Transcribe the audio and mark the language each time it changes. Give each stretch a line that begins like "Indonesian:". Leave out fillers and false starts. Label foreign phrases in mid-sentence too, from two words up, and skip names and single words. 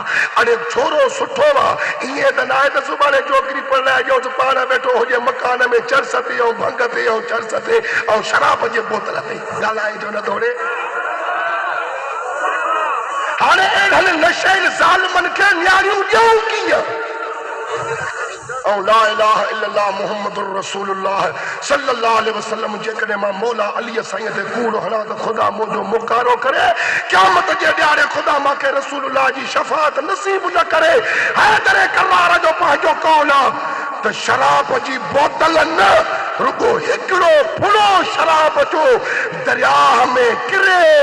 Sindhi: अड़े छोरो सुठो आहे, ईअं त न आहे त सुभाणे छोकिरी परणाए ॾियोसि, पाण वेठो हुजे मकान में चर्च ते ऐं भंग ते ऐं चर्च ते ऐं शराब जे बोतल ते। ॻाल्हाए जो न थोरे। हाणे अहिड़नि नशेल ज़ालिमनि खे न्यारियूं ॾियूं कीअं? ऐं
Arabic: لا إله إلا الله محمد رسول الله صلى الله عليه وسلم
Sindhi: जेकॾहिं मां मौला अलीअ साईं ते कूड़ हणां त ख़ुदा मुंहिंजो मुकारो करे, क़यामत जे ॾियारे ख़ुदा मूंखे रसूलुल्लाह जी शफ़ाअत नसीब न करे। हैदर करार जो पंहिंजो कौल आहे त शराब जी बोतल न, रुगो हिकिड़ो फुड़ो शराब जो दरिया में किरे।